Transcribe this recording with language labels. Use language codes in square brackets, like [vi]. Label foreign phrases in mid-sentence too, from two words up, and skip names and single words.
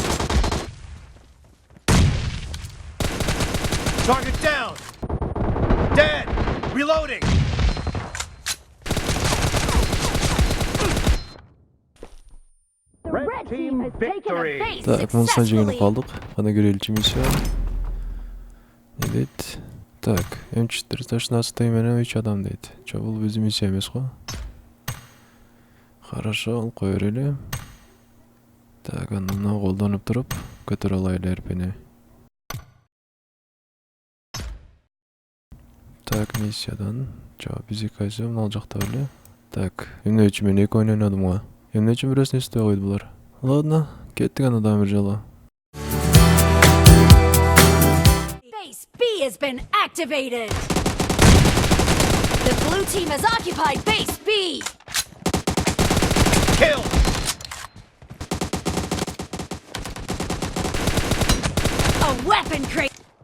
[en] Target down! Dead! Reloading! The red team has taken a base [ru] Так, мы с [en] successfully. [ky] жеңилип калдык. Аны көрөлүчү миссия. Не дейт? Так, М4 ташнасы менен 3 адам дейт. Жо бул биздин миссия эмес го? Хорошо, ал кое берели. Так, аны мына колдонуп туруп көтөрө алайлы эрпени. Так, миссиядан жо биздики кайсы мына жакта беле. Так, эмне үчүн мен 2 ойнойдум го? Эмне үчүн бирөөсүн эстебей койду булар? Ладно, кеттик аны дагы бир жолу. [en] Base B has been activated. The blue team has occupied base B. Kill! A weapon crate.